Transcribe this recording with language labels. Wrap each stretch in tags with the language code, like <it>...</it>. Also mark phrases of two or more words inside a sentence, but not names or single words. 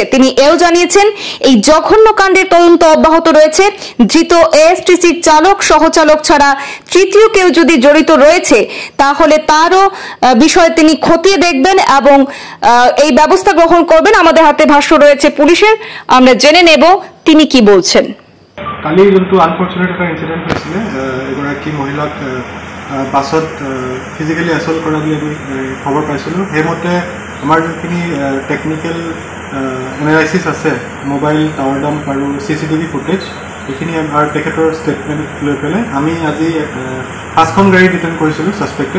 <bn>তিনি এও জানিয়েছেন, এই জঘন্য কাণ্ডের তদন্ত অব্যাহত রয়েছে। ধৃত এএসটিসির চালক সহচালক ছাড়া তৃতীয় কেউ যদি জড়িত রয়েছে তাহলে তারও বিষয়ে তিনি খতিয়ে দেখবেন এবং এই ব্যবস্থা গ্রহণ করবেন। আমাদের হাতে ভাষ্য রয়েছে পুলিশের, আমরা জেনে নেব তিনি কি বলছেন।</bn> <as>কালি যোনটো আনফৰ্চুনেট এটা ইনচিডেণ্ট হৈছিলে, এগৰাকী মহিলাক বাছত</as> <en>physically assault</en> <as>কৰা বুলি আমি খবৰ পাইছিলোঁ। সেইমতে আমাৰ যোনখিনি</as> <en>technical analysis</en> <as>আছে,</as> <en>mobile tower dump</en> <as>আৰু</as> <en>CCTV footage,</en> <as>এইখিনি আৰু তেখেতৰ ষ্টেটমেণ্ট লৈ পেলাই আমি আজি 5খন গাড়ী ডিটেইন কৰিছিলোঁ ছাছপেক্টেড।</as>